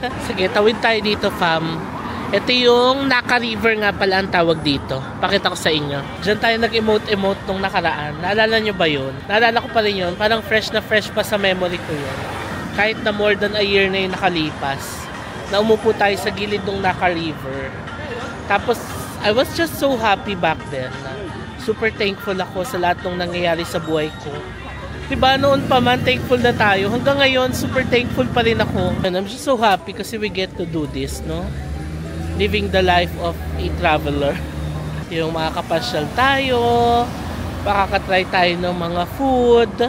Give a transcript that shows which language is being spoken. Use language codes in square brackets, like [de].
[tl] Sige, tawid tayo dito, fam. Ito yung Naka River nga pala ang tawag dito. Pakita ko sa inyo. Diyan tayo nag-emote-emote nung nakaraan. Naalala nyo ba yun? Naalala ko pa rin yun. Parang fresh na fresh pa sa memory ko yun. Kahit na [en] more than a year [tl] na yung nakalipas. Na umupo tayo sa gilid ng Naka River. [en] Tapos, I was just so happy back then. [tl] Super thankful ako sa lahat ng nangyayari sa buhay ko. Diba, noon pa man, thankful na tayo. Hanggang ngayon, super thankful pa rin ako. [en] And I'm just so happy kasi we get to do this, no? Living the life of a traveler. [tl] Yung makakapasyal tayo, makakatry tayo ng mga food.